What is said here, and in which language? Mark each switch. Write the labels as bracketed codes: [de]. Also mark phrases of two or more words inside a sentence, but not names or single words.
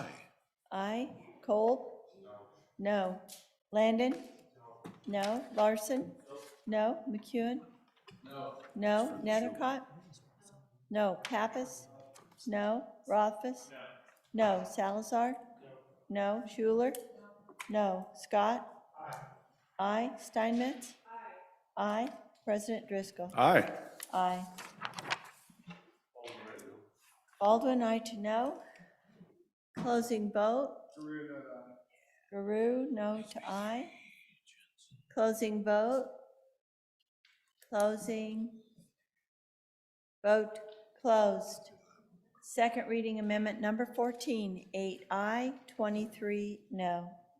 [en] Aye. Cole? No. Landon? No. Larson? No. McEwen? No. Nethercott? No. Pappas? No. Rothfuss? No. Salazar? No. Schuler? No. Scott? Aye. Steinmetz? Aye. President Driscoll? Aye. Aye. Baldwin, aye to no. Closing vote. Guru, no to aye. Closing vote. Closing. Vote closed. Second reading amendment number 14, 8 aye, 23 no.